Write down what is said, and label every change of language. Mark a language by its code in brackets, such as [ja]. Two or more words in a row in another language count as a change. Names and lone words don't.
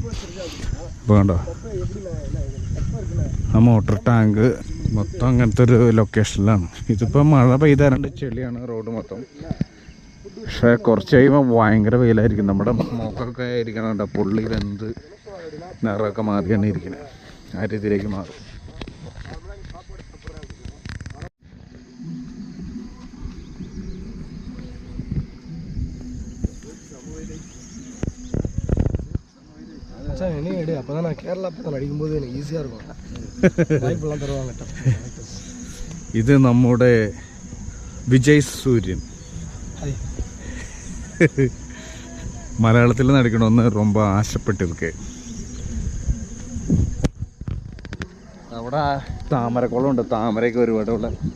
[ml] അപ്പോൾ കണ്ടോ, ആ മോട്ടോർ ടാങ്ക് മൊത്തം അങ്ങനത്തെ ഒരു ലൊക്കേഷനിലാണ്. ഇതിപ്പോൾ മഴ പെയ്താറുണ്ട്, ചെളിയാണ് റോഡ് മൊത്തം. പക്ഷേ കുറച്ച് കഴിയുമ്പോൾ ഭയങ്കര വെയിലായിരിക്കും. നമ്മുടെ മുഖമൊക്കെ ആയിരിക്കണം പുള്ളി വെന്ത് നിറമൊക്കെ മാറിയാണ് ഇരിക്കുന്നത്. ആ രീതിയിലേക്ക് മാറും. [ta] அப்பதான் கேரளா பக்கம் அடிக்கும்போது எனக்கு ஈஸியா இருக்கும். வாய்ப்பெல்லாம் தருவாங்க. [ml] ഇത് നമ്മുടെ വിജയ് സൂര്യൻ. മലയാളത്തിൽ നടിക്കണമെന്ന് ரொம்ப ആശപ്പെട്ടിരിക്കെ. അവിടെ താമരക്കുളമുണ്ട്, താമരയൊക്കെ ഒരുപാട് ഉള്ള.